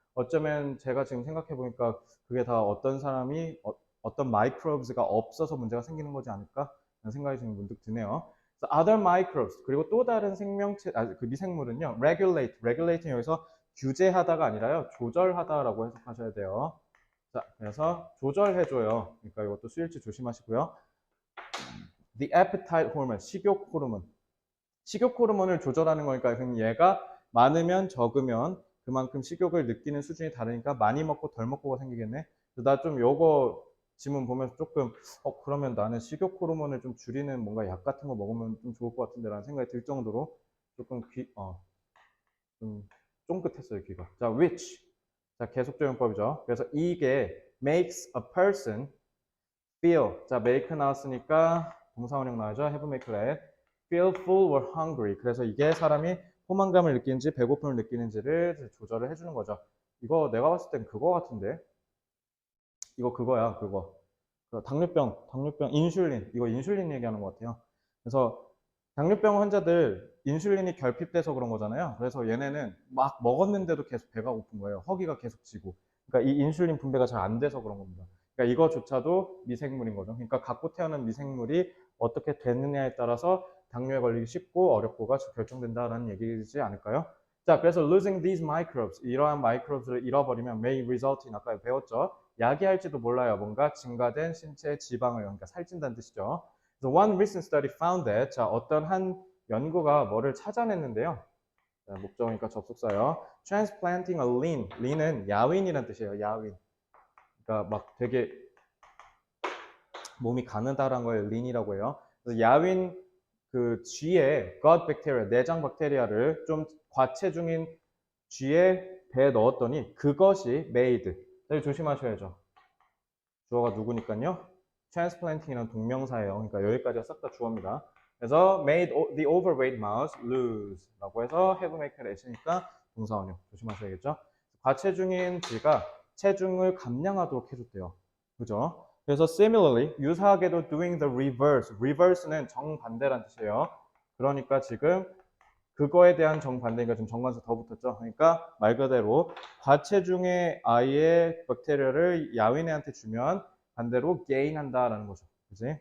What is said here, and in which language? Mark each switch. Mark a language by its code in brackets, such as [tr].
[ko] 어쩌면 제가 지금 생각해 보니까 그게 다 어떤 사람이 어떤 마이크로브스가 없어서 문제가 생기는 거지 않을까? 라는 생각이 지금 문득 드네요. [en] So other microbes [ko] 그리고 또 다른 생명체 그 미생물은요. regulate는 여기서 규제하다가 아니라요. 조절하다라고 해석하셔야 돼요. 자, 그래서 조절해줘요. 그러니까 이것도 수일치 조심하시고요. [en] The appetite hormone, [ko] 식욕 호르몬. 식욕 호르몬을 조절하는 거니까 그럼 얘가 많으면 적으면 그만큼 식욕을 느끼는 수준이 다르니까 많이 먹고 덜 먹고가 생기겠네. 나 좀 요거 지문 보면서 조금 그러면 나는 식욕 호르몬을 좀 줄이는 뭔가 약 같은 거 먹으면 좀 좋을 것 같은데 라는 생각이 들 정도로 조금 좀 쫑긋했어요 귀가. 자, which. 자, 계속 적용법이죠. 그래서 이게 [en] makes a person feel. [ko] 자, make 나왔으니까 동사원형 나오죠. [en] have make let. feel full or hungry. [ko] 그래서 이게 사람이 포만감을 느끼는지 배고픔을 느끼는지를 조절을 해주는 거죠. 이거 내가 봤을 땐 그거 같은데. 이거 그거야, 그거. 당뇨병, 인슐린. 이거 인슐린 얘기하는 것 같아요. 그래서 당뇨병 환자들 인슐린이 결핍돼서 그런 거잖아요. 그래서 얘네는 막 먹었는데도 계속 배가 고픈 거예요. 허기가 계속 지고. 그러니까 이 인슐린 분배가 잘 안 돼서 그런 겁니다. 그러니까 이거조차도 미생물인 거죠. 그러니까 갖고 태어난 미생물이 어떻게 됐느냐에 따라서 당뇨에 걸리기 쉽고 어렵고가 결정된다라는 얘기이지 않을까요? 자, 그래서 [en] losing these microbes, [ko] 이러한 마이크로브를 잃어버리면 [en] may result in, [ko] 아까 배웠죠? 야기할지도 몰라요. 뭔가 증가된 신체 지방을, 그러니까 살찐다는 뜻이죠. [en] So one recent study found that, [ko] 자, 어떤 한 연구가 뭐를 찾아냈는데요. 자, 목적어니까 접속사요. [en] Transplanting a lean, lean은 [ko] 야윈이라는 뜻이에요. 야윈. 그러니까 막 되게 몸이 가느다란 걸 lean이라고 해요. 그래서 야윈 그 쥐의 [en] gut bacteria, [ko] 내장 박테리아를 좀 과체중인 쥐의 배에 넣었더니 그것이 made. 여기 조심하셔야죠. 주어가 누구니까요? transplanting이라는 동명사예요. 그러니까 여기까지가 싹 다 주어입니다. 그래서 [en] made the overweight mouse lose [ko] 라고 해서 have make let이니까 동사원형 조심하셔야겠죠. 과체중인 쥐가 체중을 감량하도록 해줬대요. 그죠? 그래서 similarly 유사하게도 [en] doing the reverse [ko] 는 정반대란 뜻이에요. 그러니까 지금 그거에 대한 정반대니까 지금 정관사 더 붙었죠. 그러니까 말 그대로 과체중의 아이의 박테리아를 야윈애한테 주면 반대로 gain한다라는 거죠. 그지?